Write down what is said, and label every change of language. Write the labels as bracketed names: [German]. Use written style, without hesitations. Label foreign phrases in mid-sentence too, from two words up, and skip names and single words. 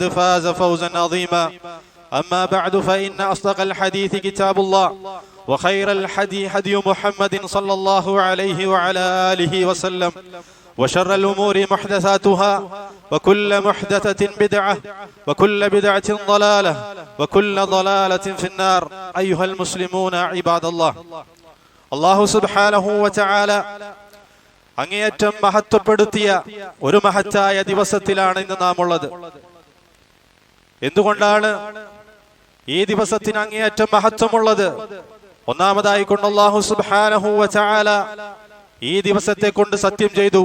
[Arabic] فاز فوزا عظيما أما بعد فإن أصدق الحديث كتاب الله وخير الحدي هدي محمد صلى الله عليه وعلى آله وسلم وشر الأمور محدثاتها وكل محدثة بدعة وكل بدعة ضلالة وكل ضلالة في النار أيها المسلمون عباد الله الله سبحانه وتعالى [Malayalam] അങ്ങേയറ്റം മഹത്വപ്പെടുത്തിയ ഒരു മഹത്തായ ദിവസത്തിലാണ് ഇന്ന് നാം ഉള്ളത്. എന്തുകൊണ്ടാണ് ഈ ദിവസത്തിന് അങ്ങേയറ്റം മഹത്വമുള്ളത്? ഒന്നാമതായി കൊണ്ട് [Arabic] الله سبحانه وتعالى [Malayalam] ഈ ദിവസത്തെ കൊണ്ട് സത്യം ചെയ്തു.